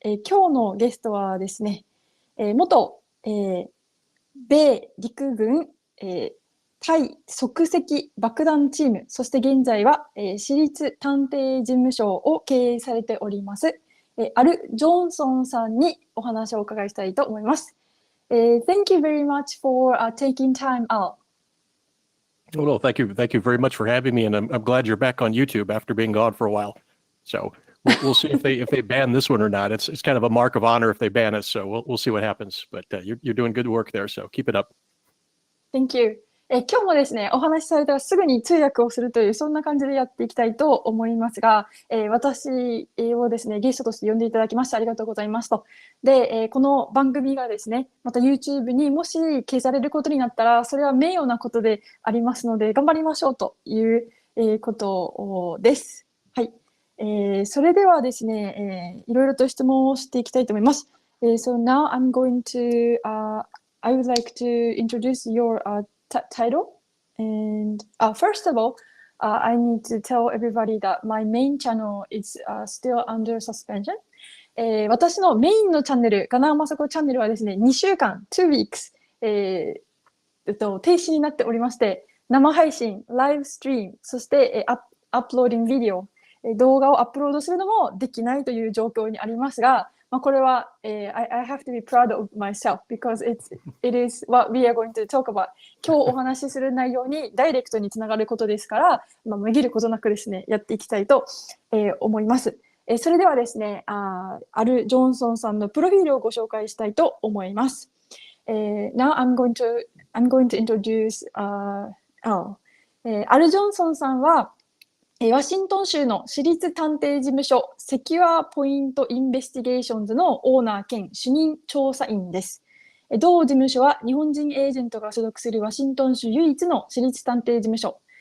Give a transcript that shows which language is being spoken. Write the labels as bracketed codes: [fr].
[ja] 今日のゲストはですね、元、米陸軍、対即席爆弾チーム、そして現在は、私立探偵事務所を経営されております、アル・ジョンソンさんにお話をお伺いしたいと思います。 [en] Thank you very much for taking time out. Well, thank you very much for having me, and I'm glad you're back on YouTube after being gone for a while. So we'll see if they ban this one or not. It's kind of a mark of honor if they ban us. So we'll see what happens. But you're doing good work there, so keep it up. Thank you. [ja] 今日もですね、お話しされたらすぐに通訳をするという、そんな感じでやっていきたいと思いますが、私をですね、ゲストとして呼んでいただきましてありがとうございますと。で、この番組がですね、また YouTube にもし消されることになったら、それは名誉なことでありますので、頑張りましょうという、ことです。はい。それではですね、いろいろと質問をしていきたいと思います。 [en] So now I'm going to, I would like to introduce your title. And first of all, I need to tell everybody that my main channel is still under suspension. [ja] 私のメインのチャンネル、ガナーマサコチャンネルはですね、2週間、 [en] 2 weeks、 [ja] 停止になっておりまして、生配信、ライブストリーム、そして、アップローディングビデオ、動画をアップロードするのもできないという状況にありますが、これは、 [en] I have to be proud of myself because it is what we are going to talk about. [ja] 今日お話しする内容にダイレクトにつながることですから、めぎることなくですね、やっていきたいと、思います。それではですね、アル・ジョンソンさんのプロフィールをご紹介したいと思います。 [en] Now I'm going to introduce Al. [ja] アル・ジョンソンさんは、ワシントン州の私立探偵事務所Secure Point Investigationsのオーナー兼主任調査員です。同事務所は日本人エージェントが所属するワシントン州唯一の私立探偵事務所。